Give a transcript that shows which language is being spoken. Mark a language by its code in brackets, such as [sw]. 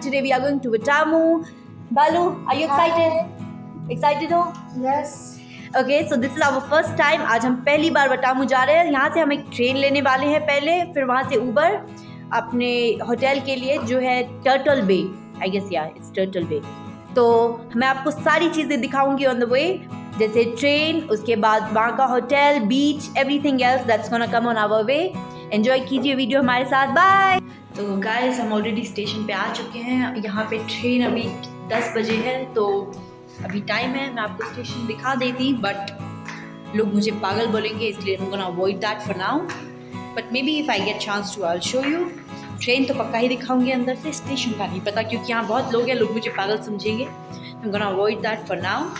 [en] Today we are going to Watamu. Balu, are you excited? [hi] Excited हो? [en] Yes. Okay, so this is our first time. [hi] आज हम पहली बार वटामू जा रहे हैं. यहाँ से हम एक ट्रेन लेने वाले हैं पहले, फिर वहाँ से ऊबर अपने होटल के लिए जो है turtle bay. [en] I guess yeah, it's turtle bay. [hi] तो मैं आपको सारी चीज़ें दिखाऊंगी ऑन द वे, जैसे ट्रेन, उसके बाद वहाँ का hotel, beach, [en] Everything else that's gonna come on our way. [hi] Enjoy कीजिए वीडियो हमारे साथ. बाय. तो गाइस हम ऑलरेडी स्टेशन पे आ चुके हैं. यहाँ पे ट्रेन अभी 10 बजे है, तो अभी टाइम है. मैं आपको स्टेशन दिखा देती, बट लोग मुझे पागल बोलेंगे, इसलिए [en] I'm gonna avoid that for now. But maybe if I get chance to I'll show you. [hi] Train तो पक्का ही दिखाऊंगी अंदर से, स्टेशन का नहीं पता क्योंकि यहाँ बहुत लोग हैं, लोग मुझे पागल समझेंगे. [en] I'm gonna avoid that for now.